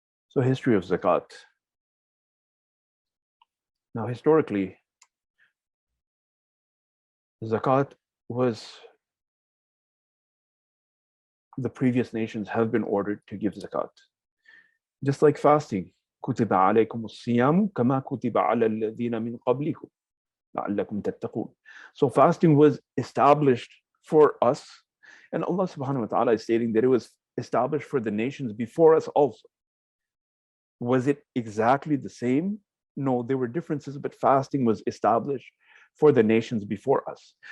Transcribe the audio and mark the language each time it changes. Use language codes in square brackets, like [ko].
[en] So history of zakat. Now historically, zakat was, the previous nations have been ordered to give zakat. Just like fasting, [ar] كُتِبَ عَلَيْكُمُ الصِّيَامُ كَمَا كُتِبَ عَلَى الَّذِينَ مِنْ قَبْلِكُمْ لَعَلَّكُمْ تَتَّقُونَ. [en] So fasting was established for us, and Allah subhanahu wa ta'ala is stating that it was established for the nations before us also. Was it exactly the same? No, there were differences, but fasting was established for the nations before us.